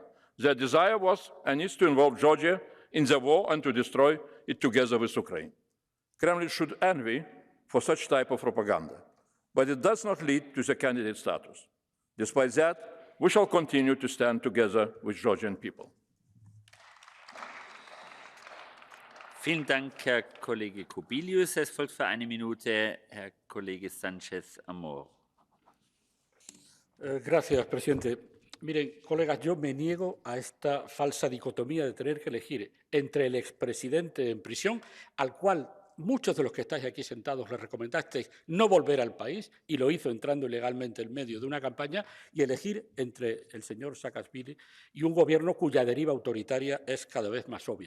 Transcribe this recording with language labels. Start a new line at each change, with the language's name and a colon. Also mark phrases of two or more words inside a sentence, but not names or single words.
English: Their desire was and is to involve Georgia in the war and to destroy it together with Ukraine. Kremlin should envy for such type of propaganda, but it does not lead to the candidate status. Despite that, we shall continue to stand together with Georgian people.
German: Vielen Dank, Herr Kollege Kubilius. Es folgt für eine Minute Herr Kollege Sánchez Amor.
Spanish: Gracias, presidente. Miren, colegas, yo me niego a esta falsa dicotomía de tener que elegir entre el expresidente en prisión, al cual muchos de los que estáis aquí sentados le recomendasteis no volver al país, y lo hizo entrando ilegalmente en medio de una campaña, y elegir entre el señor Saakashvili y un gobierno cuya deriva autoritaria es cada vez más obvia.